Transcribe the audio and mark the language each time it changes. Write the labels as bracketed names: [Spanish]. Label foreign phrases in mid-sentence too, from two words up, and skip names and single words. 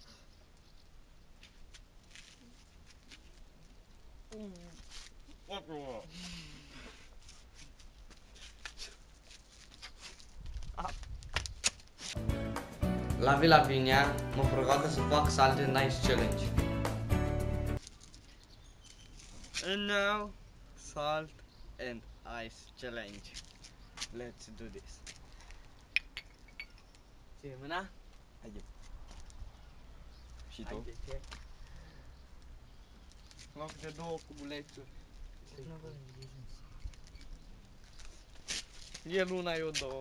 [Romanian] La Vila Vinea mă provoacă să fac Salt and Ice Challenge. [English] And now, Salt and Ice Challenge. Let's do this. [Romanian] Ce, mâna? Haide. Și tu? Haide, ce? Loc de 2 cubulețuri. El una, eu 2.